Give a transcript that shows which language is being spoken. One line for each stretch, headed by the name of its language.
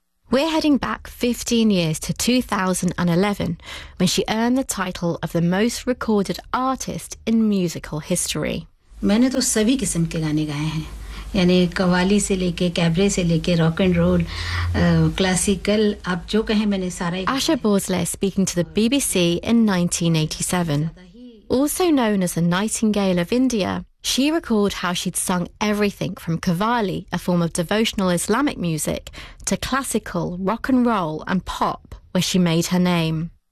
English: We're heading back 15 years to 2011, when she earned the title of the most recorded artist in musical history.
Hindi: मैंने तो सभी किस्म के गाने गाए हैं, यानी कवाली से लेके कैबरे से लेके रॉक एंड रोल, क्लासिकल, आप जो कहें मैंने सारे.
English: Asha Bhosle speaking to the BBC in 1987. Also known as the Nightingale of India, she recalled how she'd sung everything from Qawwali, a form of devotional Islamic music, to classical, rock and roll and pop, where she made her name.